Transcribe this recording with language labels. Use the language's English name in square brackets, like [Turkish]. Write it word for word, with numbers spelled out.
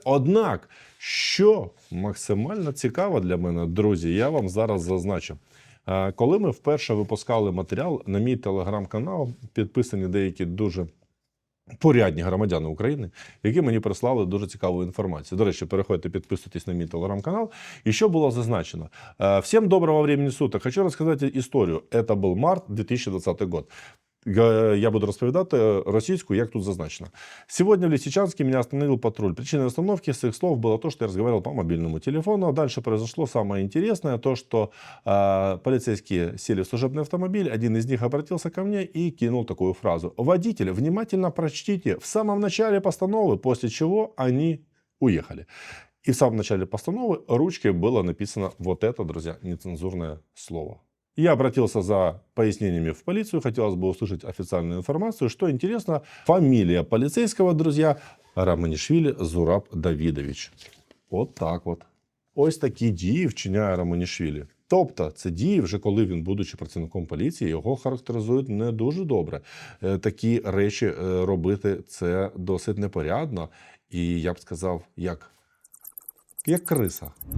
[Ukrainian] Однак, що максимально цікаво для мене, друзі, я вам зараз зазначу. Е, Коли ми вперше випускали матеріал на мій телеграм-канал, підписані деякі дуже порядні громадяни України, які мені прислали дуже цікаву інформацію. До речі, переходьте, підписуйтесь на мій телеграм-канал. І що було зазначено? [Russian] Э, Всем доброго времени суток. Хочу рассказать историю. Это был март две тысячи двадцатый год. [Ukrainian] Э, Я буду розповідати э, російську, як тут зазначено. [Russian] Сегодня в Лисичанске меня остановил патруль. Причиной остановки, с их слов, было то, что я разговаривал по мобильному телефону. А дальше произошло самое интересное, то, что э, полицейские сели в служебный автомобиль, один из них обратился ко мне и кинул такую фразу. «Водитель, внимательно прочтите в самом начале постановы, после чего они уехали». И в самом начале постановы ручкой было написано вот это, друзья, нецензурное слово. Я обратился за пояснениями в полицию, хотелось бы услышать официальную информацию. Что интересно, фамилия полицейского, друзья, Романишвили Зураб Давидович. [Ukrainian] От так от. Ось такі дії вчиняє Романішвілі. Тобто, це дії, вже коли він, будучи працівником поліції, його характеризують не дуже добре. Е, Такі речі е, робити це досить непорядно, і я б сказав, як як криса.